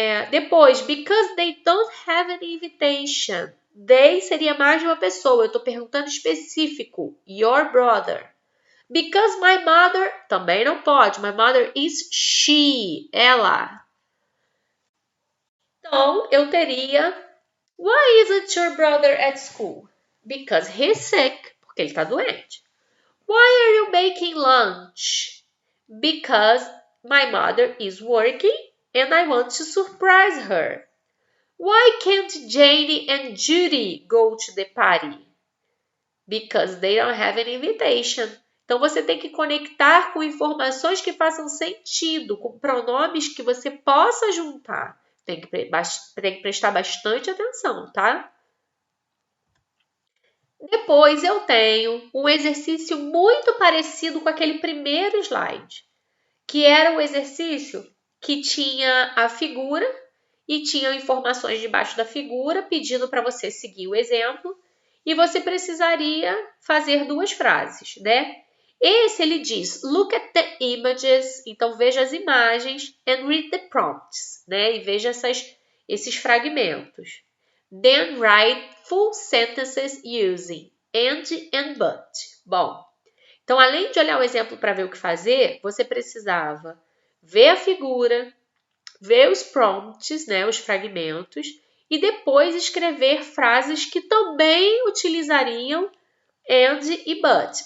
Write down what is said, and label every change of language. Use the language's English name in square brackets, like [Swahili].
[English] Depois, because they don't have an invitation. [Portuguese] They seria mais de uma pessoa. Eu estou perguntando específico. [English] Your brother. Because my mother, [Portuguese] também não pode. [English] My mother is she, ela. [Portuguese] Então, eu teria, [English] why isn't your brother at school? Because he's sick, [Portuguese] porque ele está doente. [English] Why are you making lunch? Because my mother is working and I want to surprise her. Why can't Janie and Judy go to the party? Because they don't have an invitation. [Portuguese] Então, você tem que conectar com informações que façam sentido, com pronomes que você possa juntar. Tem que prestar bastante atenção, tá? Depois, eu tenho um exercício muito parecido com aquele primeiro slide, que era o exercício que tinha a figura e tinha informações debaixo da figura, pedindo para você seguir o exemplo, e você precisaria fazer 2 frases, né? Esse, ele diz, [English] look at the images, [Portuguese] então veja as imagens, [English] and read the prompts, [Portuguese] né? E veja esses fragmentos. [English] Then write full sentences using and but. [Portuguese] Bom, então além de olhar o exemplo para ver o que fazer, você precisava ver a figura, ver os prompts, né, os fragmentos, e depois escrever frases que também utilizariam and e but.